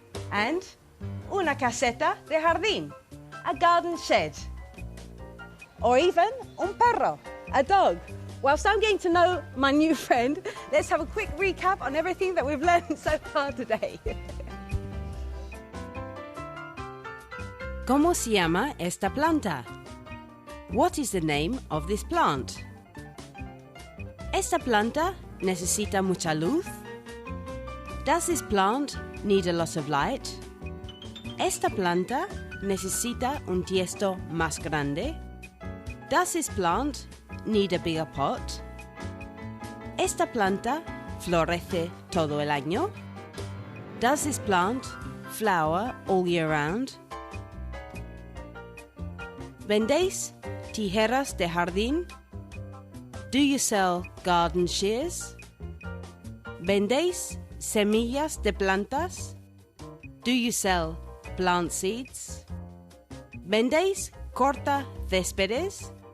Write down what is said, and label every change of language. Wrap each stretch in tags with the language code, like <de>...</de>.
<en>And</en> <es>una caseta de jardín,</es> <en>a garden shed. Or even</en> <es>un perro,</es> <en>a dog. Whilst I'm getting to know my new friend, let's have a quick recap on everything that we've learned so far today.</en> <es>¿Cómo se llama esta planta?</es> <en>What is the name of this plant?</en> <es>¿Esta planta necesita mucha luz?</es> <en>Does this plant need a lot of light?</en> <es>¿Esta planta necesita un tiesto más grande?</es> <en>Does this plant need a bigger pot?</en> <es>¿Esta planta florece todo el año?</es> <en>Does this plant flower all year round?</en> <es>¿Vendéis tijeras de jardín?</es> <en>Do you sell garden shears?</en> <es>¿Vendéis semillas de plantas?</es> <en>Do you sell plant seeds?</en> <es>¿Vendéis corta céspedes?</es>